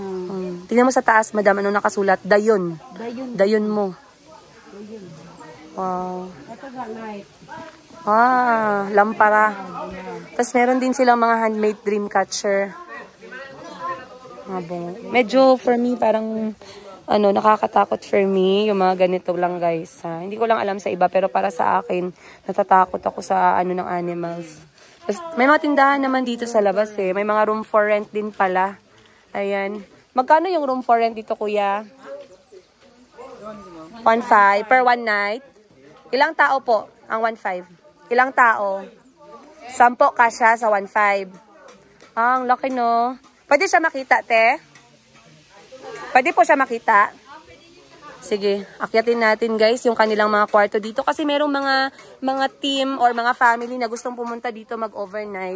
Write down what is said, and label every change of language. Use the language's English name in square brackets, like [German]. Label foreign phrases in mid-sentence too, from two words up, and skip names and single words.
[Filipino] Tingnan mo sa taas, madam, ano nakasulat? Dayon. Dayon. Dayon mo. Dayon. Wow. Ito ga light. Ah, lampara. Tapos meron din silang mga [English] handmade dream catcher. [Filipino] Mga bungo. Medyo [English] for me [Filipino] parang ano, nakakatakot [English] for me [Filipino] yung mga ganito lang guys. Ha? Hindi ko lang alam sa iba pero para sa akin natatakot ako sa ano ng animals. Tapos, may mga tindahan naman dito sa labas eh. May mga [English] room for rent [Filipino] din pala. Ayan. Magkano yung [English] room for rent [Filipino] dito kuya? [English] 1.5 per one night. [Filipino] Ilang tao po ang 1.5? Ilang tao? 10 kasya sa 1.5. Ah, ang laki no. Pwede siya makita, te? Pwede po siya makita? Sige, akyatin natin guys yung kanilang mga kwarto dito kasi merong mga [English] team or [Filipino] mga family na gustong pumunta dito mag-overnight.